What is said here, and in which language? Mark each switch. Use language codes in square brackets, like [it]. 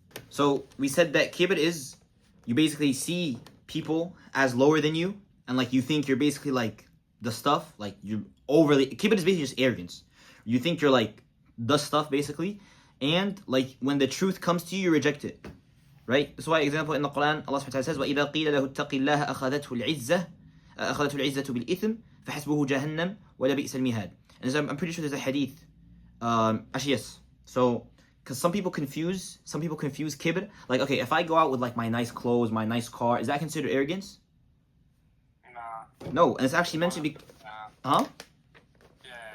[en] So we said that kibr is you basically see people as lower than you, and like you think you're basically like the stuff, like you're overly. Kibr is basically just arrogance. You think you're like the stuff basically, and like when the truth comes to you, you reject it. Right? That's why, example in the Quran, Allah subhanahu wa ta'ala says, [ar] وَإِذَا قِيلَ لَهُ اتَّقِ اللَّهَ أَخَذَتْهُ الْعِزَّةُ بِالْإِثْمِ فَحَسْبُهُ جَهَنَّمْ وَلَبِئْسَ الْمِهَادُ. [en] And so I'm pretty sure there's a hadith. Actually, yes. So, because some people confuse kibr. Like, okay, if I go out with like my nice clothes, my nice car, is that considered arrogance? Nah. No, and it's actually meant to be. Huh? Yeah.